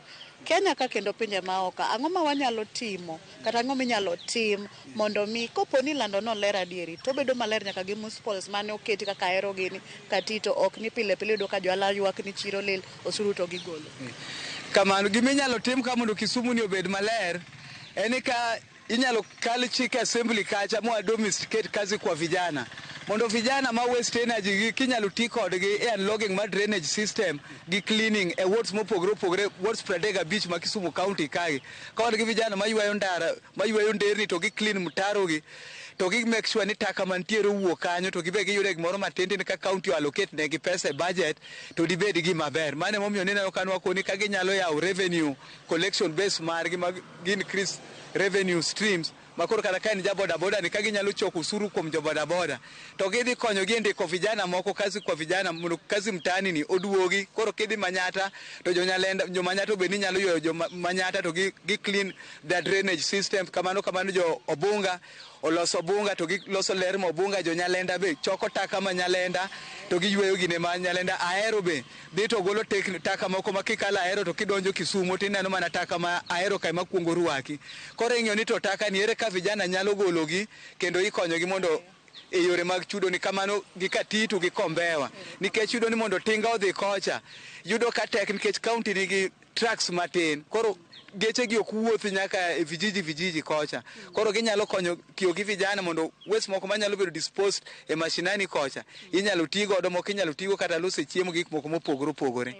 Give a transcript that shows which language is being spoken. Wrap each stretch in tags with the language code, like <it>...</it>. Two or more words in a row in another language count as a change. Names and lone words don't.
<luo>Kenya ka kendo pinje maoka, ang'o ma wanyalo timo kata ang'o minyalo tim mondo mi kopo ni lando no ler adieri to bedo maler nyaka gi municipals mane oketi kaka ahero gini katito ok ni pile pile do ka jwala ywak ni chiro lil osuru to gigolo. Kamano giminyalo tim ka mondo Kisumu ni obed maler en ka inyalo kal chike assembly kacha mo domesticate</luo> <sw>kazi kwa vijana</sw> <luo>mondo vijana ma</luo> <en>waste energy</en> <luo>kinyalo ti kodgi e unlogging ma</luo> <en>drainage system</en> <luo>gi cleaning e wards mopogore opogore wards 35 ma Kisumu county kagi kodgi vijana ma ywayo ndara ma ywayo nderni to gi clean mtaro gi to gi</luo> <en>make sure</en> <luo>ni taka mantiere wuok kanyo to gibe giyude gimoro matindi ka</luo> <en>county allocate</en> <luo>ne gi pesa e budget to dibed gi maber mane momiyo neno kanwa koni ka ginyalo yawo</luo> <en>revenue collection base</en> <luo>margi mag</luo> <en>increase revenue streams</en> <luo>makoro kata ka en ja boda boda ni ka ginyalo choko usuru kuom jo boda boda to gidhi konyo gi ndiko vijana moko</luo> <sw>kazi kwa vijana</sw> <luo>mondo kazi mtani ni oduogi koro kidhi Manyata to jo Manyata be ni nyalo ywayo jo Manyata to gi</luo> <en>clean the drainage system</en> <luo>kamano jo Obunga oloso Bunga to gi loso ler mo Bunga jo Nyalenda be choko taka ma Nyalenda to gi yweyo gine ma Nyalenda Ahero be dhi to golo taka moko ma kikala Ahero to kidonjo Kisumu tineno mana taka ma Ahero kai makuongo ruaki koro ing'eyo ni to taka ni ere ka vijana nyalo gologi kendo ikonyogi mondo e yore mag chudo ni kamano gi Katitu gi Kombewa nikech chudo ni mondo tinga odhi kocha yudo ka tek nikech county nigi trucks matin koro geche gi ok wuothi nyaka e vijiji kocha koro ginyalo konyo tiyo gi vijana mondo waste moko manyalo bedo disposed e mashinani kocha inyalo ti godo moko inyalo tigo kata loso chiemo gik moko mopogore opogore.</luo>